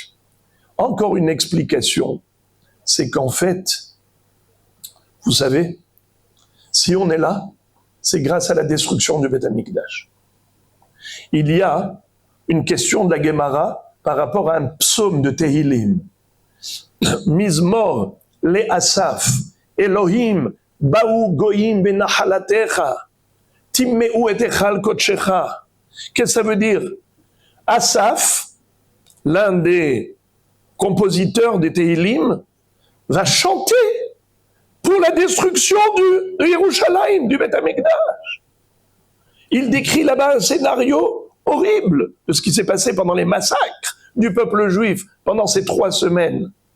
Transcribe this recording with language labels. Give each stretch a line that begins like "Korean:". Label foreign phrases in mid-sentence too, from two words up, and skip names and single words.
French: Encore une explication, c'est qu'en fait, vous savez, si on est là, c'est grâce à la destruction du Beit Hamikdash. Il y a une question de la Gemara par rapport à un psaume de Tehillim.
Hebrew: מזמור לאסף, אלהים, באו גוים בנחלתך, טמאו את היכל קדשך.
French: Qu'est-ce que ça veut dire? Asaf, l'un des compositeurs des Tehillim, va chanter pour la destruction de Yerushalayim, du Beit Hamikdash. Il décrit là-bas un scénario horrible de ce qui s'est passé pendant les massacres du peuple juif pendant ces 3 semaines.